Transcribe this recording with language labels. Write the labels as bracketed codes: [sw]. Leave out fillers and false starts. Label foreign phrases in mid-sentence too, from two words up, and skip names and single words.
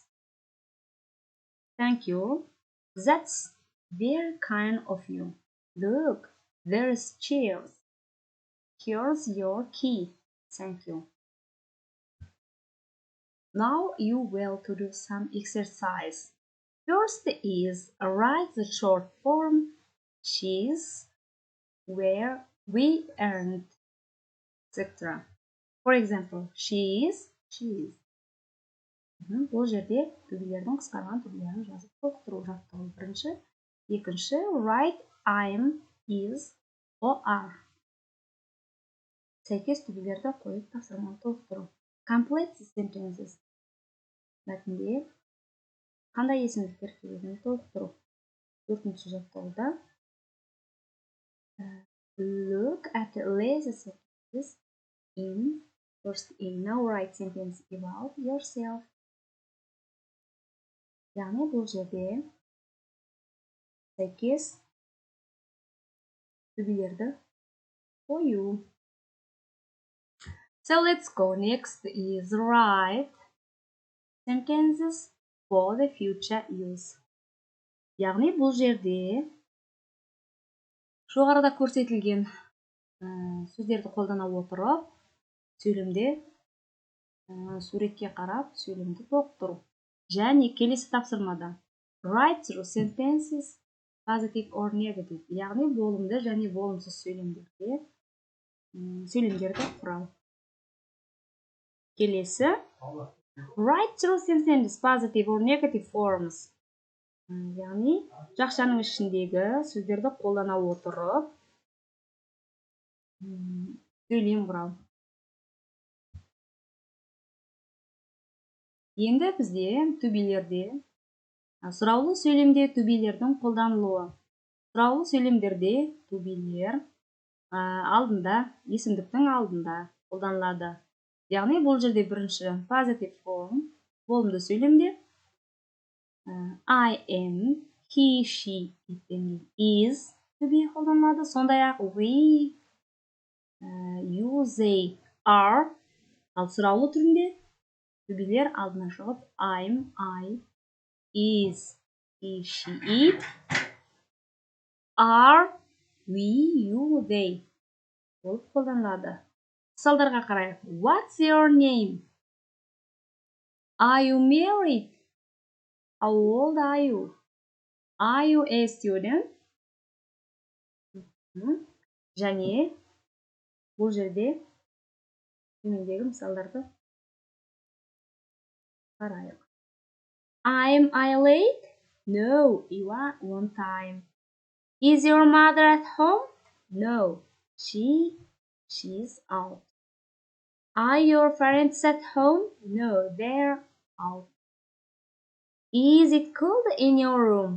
[en] Thank you. That's very kind of you. Look, there's chairs. Here's your key. Thank you. Now you will to do some exercise. First is write the short form she's, where, we, and etc. For example, she is. [kk] Бұл жерде to-белердің қысқарған түрлерін жазып толықтыру жаттығу бірінші. Екінші, [en] write I'm, is, or are. [kk] Сәйкес to-белерді қойып тапсырманы толықтыру. [en] Complete the sentences. [kk] Мәтінде Қандай есімдіктер келетінін толықтыру. [en] 4-ші жаттығуда look at the lazy sentences in first in now write sentence about yourself. [kk] Яғни бұл жерде сәйкес түбелерді қою. [en] So let's go. Next is write sentences for the future use. [kk] Яғни бұл жерде жоғарыда көрсетілген сөздерді қолдана отырып, сөйлемде суретке қарап, сөйлемді толықтыру. Және келесі тапсырмада [en] write through sentences positive or negative. [kk] Яғни болымды және болымсыз сөйлемдерді құрау. [en] Келесі write through sentences positive or negative forms. [kk] Яғни жақшаның ішіндегі сөздерді қолдана отырып сөйлем құрау. Енді бізде түбелерде сұраулы сөйлемде түбелердің қолданылуы. Сұраулы сөйлемдерде түбелер алдында, есімдіктің алдында қолданылады. Яғни бұл жерде бірінші [en] positive form, [kk] болымды сөйлемде [en] I am, he, she, is [kk] түбе қолданылады. [en] Сондай-ақ we, you, they, are. [kk] Ал сұраулы түрінде түбелер алдына шығып [en] I'm, I, is, he, she, it, are, we, you, they [kk] болып қолданылады. Мысалдарға қарайық. [en] What's your name? Are you married? How old are you? Are you a student? [kk] Және бұл жерде төмендегі мысалдарды қарайық. [en] Am I late? No, you are on time. Is your mother at home? No, she's out. Are your parents at home? No, they're out. Is it cold in your room?